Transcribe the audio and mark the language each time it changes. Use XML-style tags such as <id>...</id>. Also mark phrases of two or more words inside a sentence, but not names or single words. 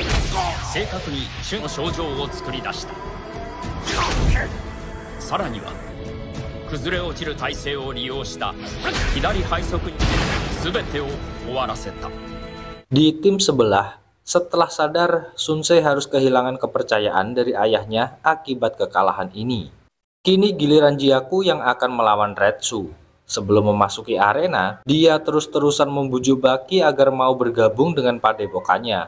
<ja>正確に種の症状を作り出した。さらには崩れ落ちる体勢を利用した左背側に全てを終わらせた。</ja> <id>Di tim sebelah, setelah sadar Sunsei harus kehilangan kepercayaan dari ayahnya akibat kekalahan ini. Kini giliran Jiaku yang akan melawan Retsu. Sebelum memasuki arena, dia terus-terusan membujuk Baki agar mau bergabung dengan padepokannya.</id>